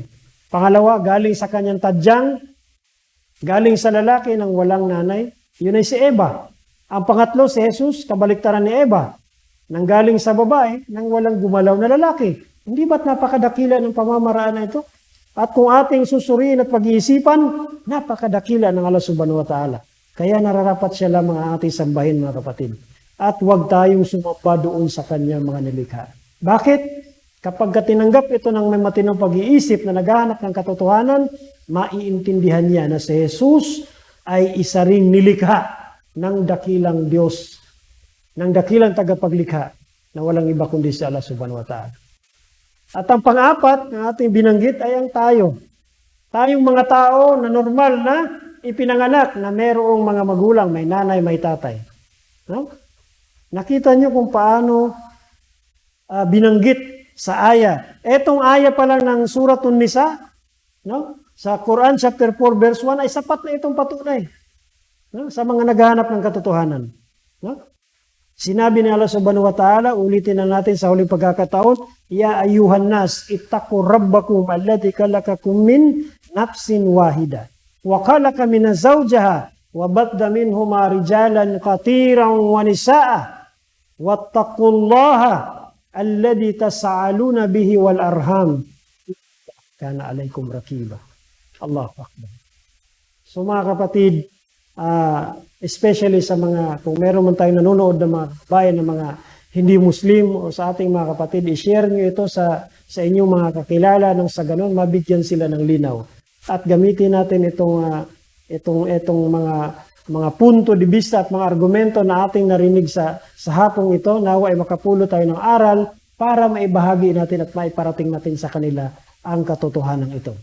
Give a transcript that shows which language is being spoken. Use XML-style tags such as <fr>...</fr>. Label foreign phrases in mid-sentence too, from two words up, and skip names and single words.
<tl>Pangalawa, galing sa kanyang tadyang, galing sa lalaki ng walang nanay, yun ay si Eva. Ang pangatlo, si Jesus, kabaliktaran ni Eva. Nanggaling sa babae, nang walang gumalaw na lalaki. Hindi ba't napakadakila ng pamamaraan na ito? At kung ating susuriin at pag-iisipan, napakadakila ng Allah</tl> <ar>سبحانه وتعالى.</ar> <tl>Kaya nararapat siya lamang ang ating sambahin, mga kapatid. At huwag tayong sumapa doon sa kanyang mga nilikha. Bakit? Kapag tinanggap ito ng may matinong pag-iisip na naghahanap ng katotohanan, maiintindihan niya na si Jesus ay isa ring nilikha ng dakilang Diyos, ng dakilang tagapaglikha na walang iba kundi si Allah</tl> <ar>سبحانه وتعالى.</ar> <tl>At ang pang-apat na ating binanggit ay ang tayo. Tayong mga tao na normal na ipinanganak na mayroong mga magulang, may nanay, may tatay. No? Nakita niyo kung paano binanggit sa aya. Etong aya pa lang ng Suratun Nisa, no? Sa Quran chapter 4 verse 1 ay sapat na itong patunay, no? Sa mga naghahanap ng katotohanan. No? Sinabi ni Allah</tl> <ar>سبحانه وتعالى,</ar> <tl>ulitin na natin sa huling pagkakataon,</tl> <ar>يا أيها الناس، اتقوا ربكم الذي خلقكم من نفس واحدة. وخلق منها زوجها وبث منهما رجالا كثيرا ونساء. واتقوا الله الذي تساءلون به والأرحام. كان عليكم رقيبا. الله أكبر.</ar> <tl>So mga kapatid, especially sa mga, kung meron man tayong nanonood ng mga bayan ng mga hindi Muslim o sa ating mga kapatid, i-share nyo ito sa inyong mga kakilala nang sa ganun mabigyan sila ng linaw. At gamitin natin itong mga punto de vista at mga argumento na ating narinig sa hapong ito, nawa ay makapulo tayo ng aral para maibahagi natin at maiparating natin sa kanila ang katotohanan ito.</tl>